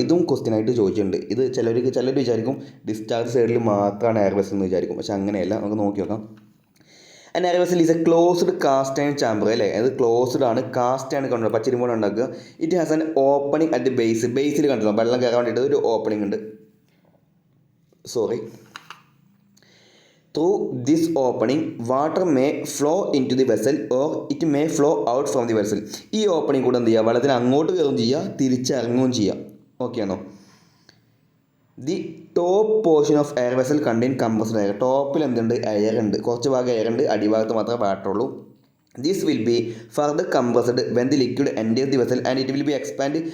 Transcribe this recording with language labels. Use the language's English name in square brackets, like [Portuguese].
[Malayalam] ഇതും ക്വസ്റ്റ്യൻ ആയിട്ട് ചോദിച്ചിട്ടുണ്ട്. ഇത് ചിലർ വിചാരിക്കും ഡിസ്ചാർജ് സൈഡിൽ മാത്രമാണ് എയർ വെസൽ എന്ന് വിചാരിക്കും, പക്ഷെ അങ്ങനെയല്ല. നമുക്ക് നോക്കി നോക്കാം. [English] and air vessel is a closed cast iron chamber [Malayalam] അല്ലേ, അത് ക്ലോസ്ഡ് ആണ്, കാസ്റ്റ് ആണ് കണ്ടോ, പച്ചരിമോട് ഉണ്ടാക്കുക. [English] it has an opening at the ബേസിൽ [Malayalam] കണ്ടല്ലോ, വെള്ളം കയറാൻ വേണ്ടിയിട്ട് ഒരു ഓപ്പണിംഗ് ഉണ്ട്. [English] Through this opening, water may flow into the vessel or it may flow out from the vessel. [Malayalam] ഈ ഓപ്പണിംഗ് കൂടെ എന്ത് ചെയ്യുക, വെള്ളത്തിന് അങ്ങോട്ട് കയറുകയും ചെയ്യുക, തിരിച്ചിറങ്ങുകയും ചെയ്യുക. ഓക്കെ ആണോ. [English] The top portion of air vessel contain compressed air. [Malayalam] ടോപ്പിൽ എന്തുണ്ട്, എയർ ഉണ്ട്, കുറച്ച് ഭാഗം എയർ ഉണ്ട്, അടിഭാഗത്ത് മാത്രമേ വാട്ടർ ഉള്ളൂ. [English] This will be further compressed when the liquid enter the vessel and it will be expand.